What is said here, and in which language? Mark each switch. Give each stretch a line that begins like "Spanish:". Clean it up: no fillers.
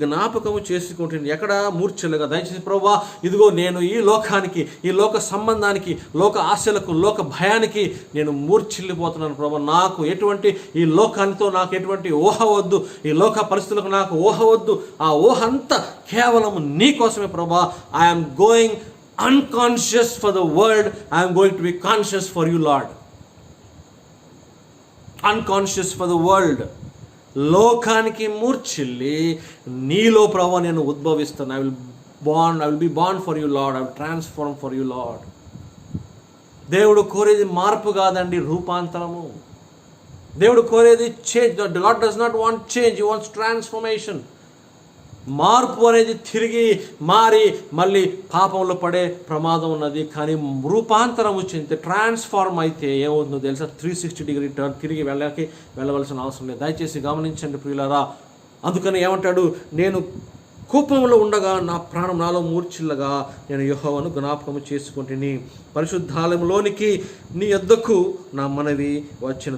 Telugu: జ్ఞాపకము చేసుకుంటుంది. ఎక్కడ? మూర్ఛలుగా. దయచేసి ప్రభువా ఇదిగో నేను ఈ లోకానికి, ఈ లోక సంబంధానికి, లోక ఆశలకు, లోక భయానికి నేను మూర్ఛిల్లిపోతున్నాను ప్రభువా. నాకు ఎటువంటి ఈ లోకానితో నాకు ఎటువంటి ఊహ వద్దు, ఈ లోక పరిస్థితులకు నాకు ఊహ వద్దు. ఆ ఊహ అంతా కేవలం నీ కోసమే ప్రభువా.
English: I'm going unconscious for the world, I am going to be conscious for you Lord. Unconscious for the world.
Telugu: లోకానికి మూర్ఛిల్లి నీలో ప్రభువా నేను ఉద్భవిస్తాను.
English: I will be born for you Lord. I will transform for you Lord.
Telugu: దేవుడు కోరేది మార్పు కాదండి, రూపాంతరము. దేవుడు కోరేది change.
English: God does not want change, he wants transformation.
Telugu: మార్పు అనేది తిరిగి మారి మళ్ళీ పాపంలో పడే ప్రమాదం ఉన్నది. కానీ రూపాంతరం వచ్చింది, ట్రాన్స్ఫార్మ్ అయితే ఏమవుతుందో తెలుసా? 360 డిగ్రీ టర్న్ తిరిగి వెళ్ళవలసిన అవసరం లేదు. దయచేసి గమనించండి ప్రియులారా. అందుకని ఏమంటాడు, నేను కోపంలో ఉండగా నా ప్రాణం నాలో మూర్ఛిల్లగా నేను యెహోవాను జ్ఞాపకము చేసుకుంటుని, పరిశుద్ధాలయంలోనికి నీ యొద్దకు నా మనవి వచ్చిన.